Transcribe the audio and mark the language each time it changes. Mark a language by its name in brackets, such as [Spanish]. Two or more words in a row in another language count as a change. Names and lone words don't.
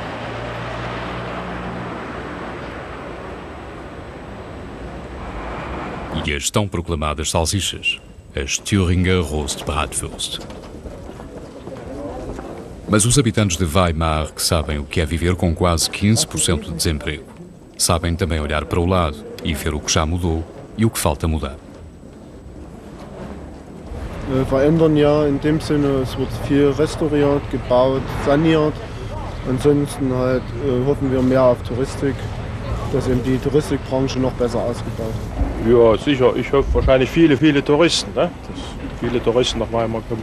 [Portuguese] E as tão proclamadas salsichas, as [German] Thüringer Rostbratwurst. [Portuguese] Mas os habitantes de Weimar, que sabem o que é viver com quase 15% de desemprego, sabem também olhar para o lado e ver o que já mudou e o que falta mudar. [German] Verändern ja in dem Sinne, es wird viel restauriert, gebaut, saniert. Ansonsten halt hoffen wir mehr auf Touristik, dass eben die Touristikbranche noch besser ausgebaut wird. Ja, sicher. Ich hoffe wahrscheinlich viele Touristen, ne? Dass viele Touristen nach Weimar kommen.